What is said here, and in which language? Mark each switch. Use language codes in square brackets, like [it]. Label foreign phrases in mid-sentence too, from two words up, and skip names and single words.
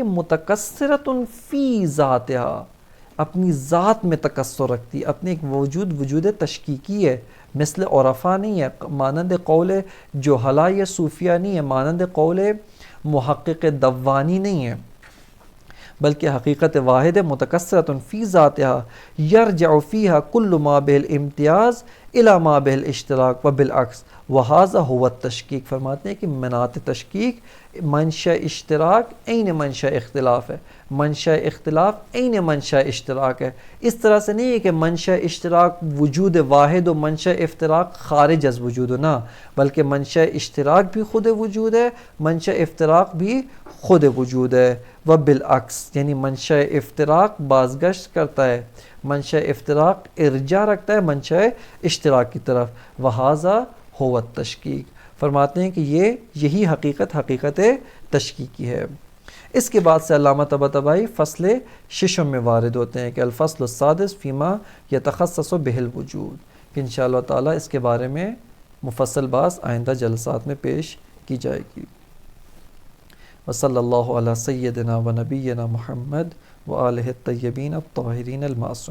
[ar] متکثرۃ فی ذاتها، [ur] اپنی ذات میں تکثر رکھتی، اپنے ایک وجود تشکیکی ہے، مثل عرفا نہیں ہے، مانند قول جوہلا یا صوفیہ نہیں ہے، مانند قول محقق دوانی نہیں ہے، بلکہ حقیقت واحد ہے، [ar] متکثرۃ فی ذاتها یرجع فیہا کل ما بہ الامتیاز الی ما بہ الاشتراک و بالعکس وہذا هو التشکیک. [ur] فرماتے ہیں کہ منات تشکیک منشا اشتراک عین منشا اختلاف ہے، منشا اختلاف عین منشا اشتراک ہے. اس طرح سے نہیں ہے کہ منشا اشتراک وجود واحد و منشا افتراق خارج از وجود نہ، بلکہ منشا اشتراک بھی خود وجود ہے، منشا افتراق بھی خود وجود ہے. [ar] و بالعکس، [ur] یعنی منشا افتراق بازگشت کرتا ہے، منشا افتراق ارجاع رکھتا ہے منشا اشتراک کی طرف. [ar] وہذا هو التشکیک. [ur] فرماتے ہیں کہ یہی حقیقت تشکیکی ہے. اس کے بعد سے علامہ طباطبائی فصل ششم میں وارد ہوتے ہیں کہ [ar] الفصل السادس فیما یتخصص بہ الوجود، [ur] کہ انشاءاللہ تعالی اس کے بارے میں مفصل بحث آئندہ جلسات میں پیش کی جائے گی. [ar] وصلی اللہ علی سیدنا و نبینا محمد و آلہ الطیبین الطاہرین المعصومین.